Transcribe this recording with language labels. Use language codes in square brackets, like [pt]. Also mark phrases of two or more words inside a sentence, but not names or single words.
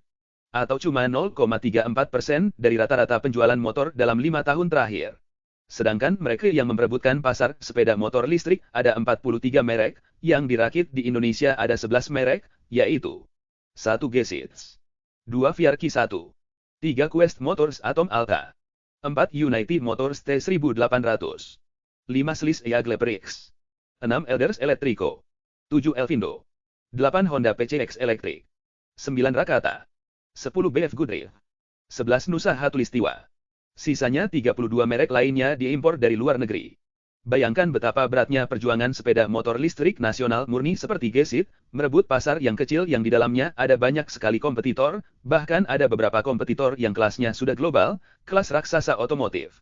[id] Atau cuma 0,34% dari rata-rata penjualan motor dalam 5 tahun terakhir. Sedangkan mereka yang memperebutkan pasar sepeda motor listrik ada 43 merek, yang dirakit di Indonesia ada 11 merek, yaitu 1 Gesit, 2 Viarki 1, 3 Quest Motors Atom Alta, 4 United Motors T1800, 5 Slis Eagleprix, 6 Elders Electrico, 7 Elvindo, 8 Honda PCX Electric, 9 Rakata, 10 BF Goodrich, 11 Nusa Hatulistiwa. Sisanya 32 merek lainnya diimpor dari luar negeri. Bayangkan betapa beratnya perjuangan sepeda motor listrik nasional murni seperti Gesit, merebut pasar yang kecil yang di dalamnya ada banyak sekali kompetitor, bahkan ada beberapa kompetitor yang kelasnya sudah global, kelas raksasa otomotif.